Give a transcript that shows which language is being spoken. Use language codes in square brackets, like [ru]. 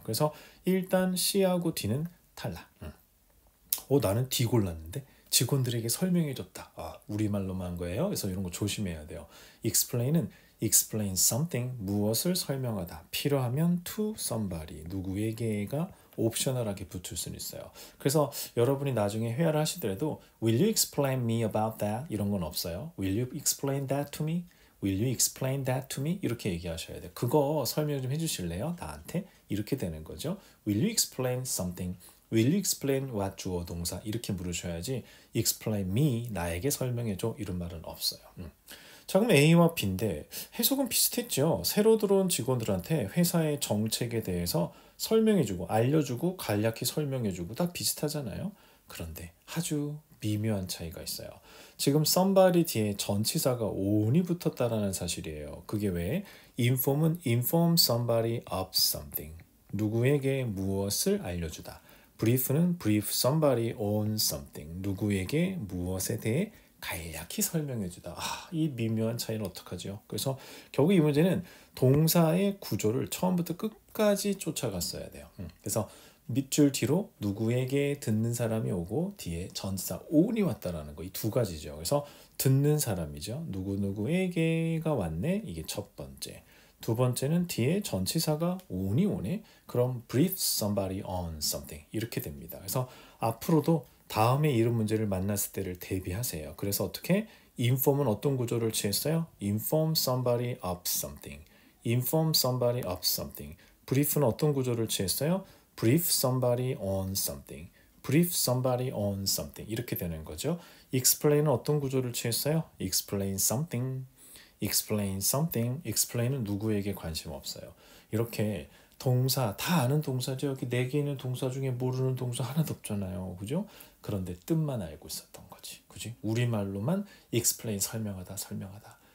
[ko] 그래서 일단 C하고 D는 탈락. 나는 D 골랐는데 직원들에게 설명해줬다. 우리말로만 한 거예요. 그래서 이런 거 조심해야 돼요. explain은 explain something, 무엇을 설명하다. 필요하면 to somebody, 누구에게가 옵셔널하게 붙을 수는 있어요. 그래서 여러분이 나중에 회화를 하시더라도 [en] will you explain me about that? [ko] 이런 건 없어요. [en] will you explain that to me? will you explain that to me? [ko] 이렇게 얘기하셔야 돼요. 그거 설명 좀 해주실래요? 나한테? 이렇게 되는 거죠. [en] will you explain something? will you explain what [ko] 주어 동사 이렇게 물으셔야지 [en] explain me [ko] 나에게 설명해줘 이런 말은 없어요. 자, 그럼 A와 B인데 해석은 비슷했죠. 새로 들어온 직원들한테 회사의 정책에 대해서 설명해주고 알려주고 간략히 설명해주고 다 비슷하잖아요. 그런데 아주 미묘한 차이가 있어요. 지금 somebody 뒤에 전치사가 on이 붙었다라는 사실이에요. 그게 왜? [en] inform은 inform somebody of something. [ko] 누구에게 무엇을 알려주다. [en] brief는 brief somebody on something. [ko] 누구에게 무엇에 대해 간략히 설명해주다. 이 미묘한 차이는 어떡하죠? 그래서 결국 이 문제는 동사의 구조를 처음부터 끝까지 쫓아갔어야 돼요. 그래서 밑줄 뒤로 누구에게 듣는 사람이 오고 뒤에 전치사 on이 왔다라는 거 이 두 가지죠. 그래서 듣는 사람이죠. 누구누구에게가 왔네. 이게 첫 번째. 두 번째는 뒤에 전치사가 on이 오네. 그럼 [en] brief somebody on something [ko] 이렇게 됩니다. 그래서 앞으로도 다음에 이런 문제를 만났을 때를 대비하세요. 그래서 어떻게? inform은 어떤 구조를 취했어요? [en] inform somebody of something. inform somebody of something. [ko] brief는 어떤 구조를 취했어요? [en] brief somebody on something. brief somebody on something. [ko] 이렇게 되는 거죠. explain은 어떤 구조를 취했어요? [en] explain something. explain something. [ko] explain은 누구에게 관심 없어요. 이렇게 동사 다 아는 동사죠. 여기 4개 있는 동사 중에 모르는 동사 하나도 없잖아요. 그죠? 그런데 뜻만 알고 있었던 거지. 그지? 우리말로만 explain 설명하다 설명하다.